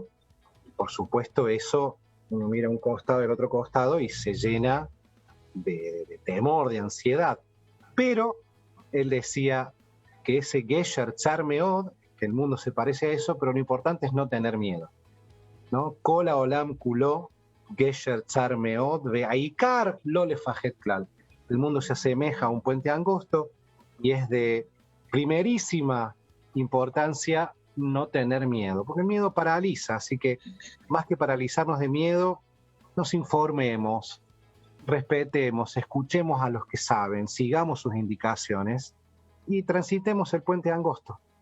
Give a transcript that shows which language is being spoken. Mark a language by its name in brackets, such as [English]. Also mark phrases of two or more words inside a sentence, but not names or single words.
[Spanish] Por supuesto, eso uno mira un costado y el otro costado y se llena de temor, de ansiedad. Pero él decía que ese [Hebrew] גשר צר מאד, [Spanish] que el mundo se parece a eso, pero lo importante es no tener miedo, ¿no? [Hebrew] כל העולם כולו גשר צר מאד והעיקר לא לפחד כלל. [Spanish] El mundo se asemeja a un puente angosto y es de primerísima importancia no tener miedo, porque el miedo paraliza, así que más que paralizarnos de miedo, nos informemos, respetemos, escuchemos a los que saben, sigamos sus indicaciones y transitemos el puente angosto.